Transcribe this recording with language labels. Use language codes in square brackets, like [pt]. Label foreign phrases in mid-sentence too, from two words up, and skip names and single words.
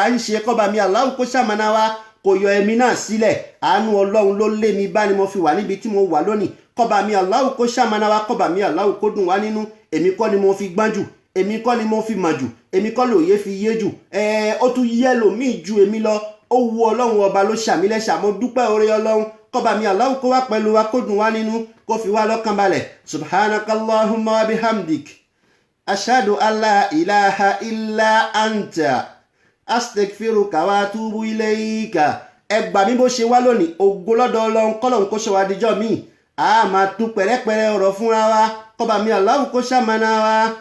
[yo] ń ṣe kọ́ba mi Allah kó ṣàmánà wa kò yọ ẹ̀mí náà sílẹ̀ àánú Ọlọ́run ló lé mi bá ni mo fi wà níbi tí mo wà lónìí kọ́ba mi Allah kó ṣàmánà wa kọ́ba mi Allah kó dùn wá nínú èmi kọ́ ni mo fi gbọ́n jù èmi kọ́ ni mo fi mọ̀ jù èmi kọ́ lòye fi yé jù ó tún yẹ lòmíì ju èmi lọ ó wu Ọlọ́run ọba ló ṣàmílẹ́ṣà mo dúpẹ́ oore Ọlọ́run kọ́ba mi Allah kó wá pẹ̀lú wa kó dùn wá nínú kó fi wá lọ́kàn balẹ̀ [ar] سبحانك اللهم وبحمدك أشهد أن لا إله إلا أنت أستغفرك وأتوب إليك [yo] ẹgbà mi bó ṣe wá lónìí ògo lọ́dọ̀ Ọlọ́run kọ́lọ́run kó ṣe wá díjọ́ míì a máa tú pẹ̀rẹ́pẹ̀rẹ́ ọ̀rọ̀ fúnra wa kọ́ba mi Allah kó ṣàmánà wa.